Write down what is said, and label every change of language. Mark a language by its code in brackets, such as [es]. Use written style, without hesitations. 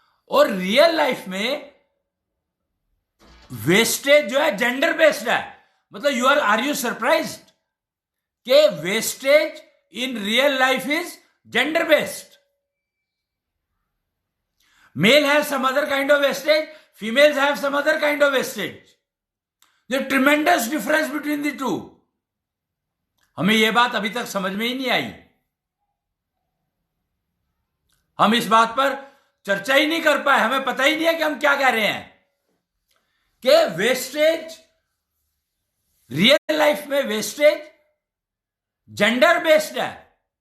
[hi] और real life में wastage जो है जेंडर बेस्ड है। मतलब [en] Are you surprised कि wastage in real life is gender based? Male has some other kind of wastage, females have some other kind of wastage. There's a tremendous difference between the two. [hi] हमें यह बात अभी तक समझ में ही नहीं आई, हम इस बात पर चर्चा ही नहीं कर पाए, हमें पता ही नहीं है कि हम क्या कह रहे हैं। कि वेस्टेज, रियल लाइफ में वेस्टेज जेंडर बेस्ड है।